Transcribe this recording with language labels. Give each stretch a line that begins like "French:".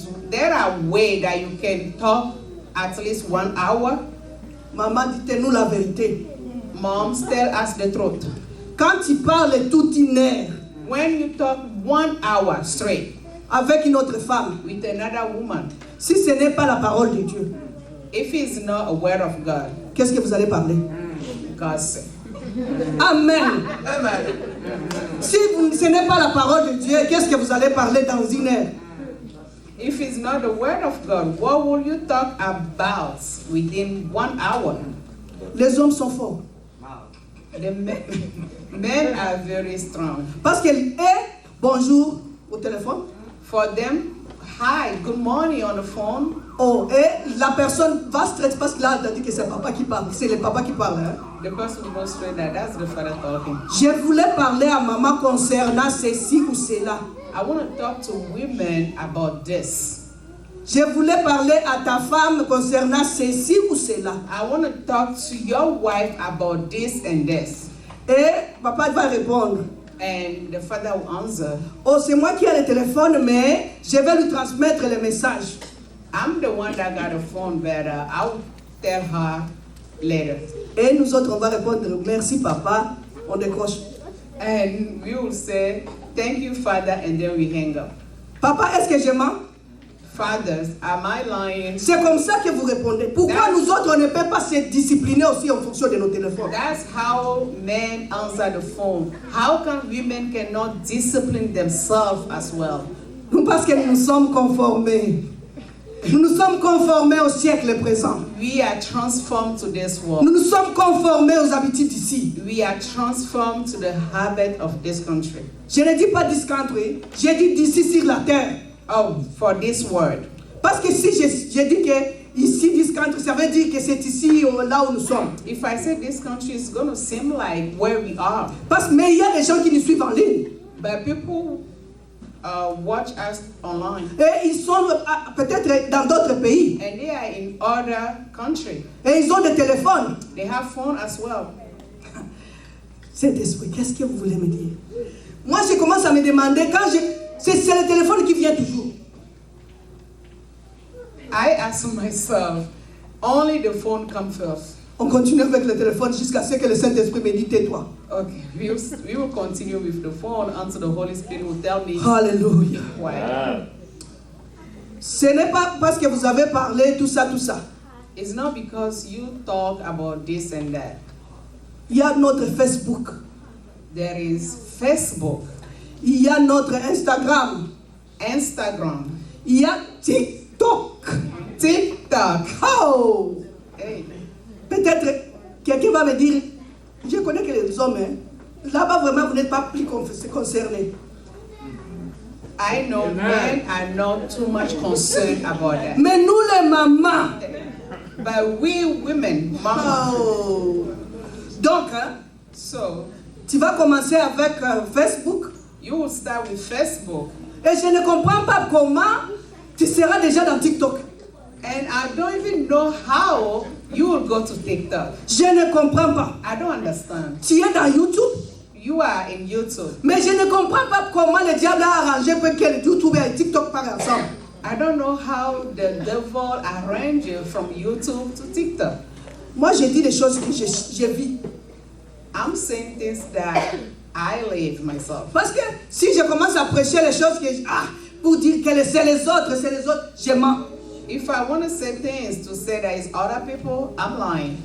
English: there are ways that you can talk at least 1 hour.
French: maman, dites-nous la vérité.
English: Moms tell us the truth.
French: Quand tu parles toute une heure
English: When you talk 1 hour straight
French: avec une autre femme,
English: with another woman,
French: si ce n'est pas la parole de Dieu,
English: if it's not a word of God,
French: qu'est-ce que vous allez parler?
English: God said. Amen.
French: Si ce n'est pas la parole de Dieu, qu'est-ce que vous allez parler dans une heure?
English: If it's not the word of God, what will you talk about within 1 hour?
French: Les hommes sont forts.
English: The men are very strong.
French: Parce que, bonjour au téléphone.
English: For them, hi, good morning on the phone.
French: Oh, et la personne va straight parce que là, elle a dit que c'est papa qui parle. C'est le papa qui parle. Hein?
English: The person goes straight that that's the father talking.
French: Je voulais parler à maman concernant ceci ou cela.
English: I want to talk to women about this.
French: Je voulais parler à ta femme concernant ceci ou cela.
English: I want to talk to your wife about this and this.
French: Et papa va répondre.
English: And the father will answer.
French: Oh, c'est moi qui ai le téléphone, mais je vais lui transmettre le message.
English: I'm the one that got a phone, but I'll tell her later.
French: Et nous autres, on va répondre merci papa. On décroche.
English: And we will say, thank you, Father, and then we hang up.
French: Papa, est-ce que je mens?
English: Fathers, am I lying?
French: C'est comme ça que vous répondez. Pourquoi nous autres, on ne peut pas se discipliner aussi en fonction de nos téléphones?
English: That's how men answer the phone. How come women cannot discipline themselves as well?
French: Parce que nous nous sommes conformés. Nous nous sommes conformés au siècle présent.
English: We are transformed to this
French: Nous
English: world.
French: nous sommes conformés aux habitudes ici.
English: We are transformed to the habit of this country.
French: Je ne dis pas
English: this country,
French: j'ai dit d'ici sur la terre.
English: Oh, for this word.
French: Parce que si je dis que ici,
English: this country,
French: ça veut dire que c'est ici, là où nous sommes.
English: If I say this country, it's going to seem like where we are.
French: Mais il y a des gens qui nous suivent en ligne.
English: But people watch us online.
French: Et ils sont peut-être dans d'autres pays.
English: And they are in other countries.
French: Et ils ont des téléphones.
English: They have phone as well.
French: Saint-Esprit, qu'est-ce que vous voulez me dire? Moi, je commence à me demander, c'est le téléphone qui vient toujours.
English: I ask myself, only the phone comes first.
French: On continue avec le téléphone jusqu'à ce que le Saint-Esprit me dise tais-toi.
English: Okay, we will continue with the phone until the Holy Spirit will tell me
French: Alléluia.
English: why.
French: Ce n'est pas parce que vous avez parlé tout ça.
English: It's not because you talk about this and that.
French: Il y a notre Facebook.
English: There is Facebook,
French: Il y a notre Instagram.
English: Instagram,
French: Il y a TikTok.
English: TikTok. Oh! Hey.
French: Peut-être quelqu'un va me dire, je connais que les hommes, hein, là-bas vraiment vous n'êtes pas plus concernés.
English: I know men are not too much concerned about that.
French: Mais nous les mamans,
English: But we women, mama.
French: oh! Donc, hein,
English: So
French: tu vas commencer avec Facebook.
English: you will start with Facebook.
French: Et je ne comprends pas comment tu seras déjà dans TikTok.
English: And I don't even know how you will go to TikTok.
French: Je ne comprends pas.
English: I don't understand.
French: Tu es dans YouTube.
English: You are in YouTube.
French: Mais je ne comprends pas comment le diable a arrangé pour que YouTube et TikTok parlent ensemble.
English: I don't know how the devil arranged you from YouTube to TikTok.
French: Moi, je dis des choses que je vis.
English: I'm saying things that I live myself.
French: Parce que si je commence à prêcher les choses pour dire que c'est les autres, je mens.
English: If I want to say things to say that it's other people, I'm lying.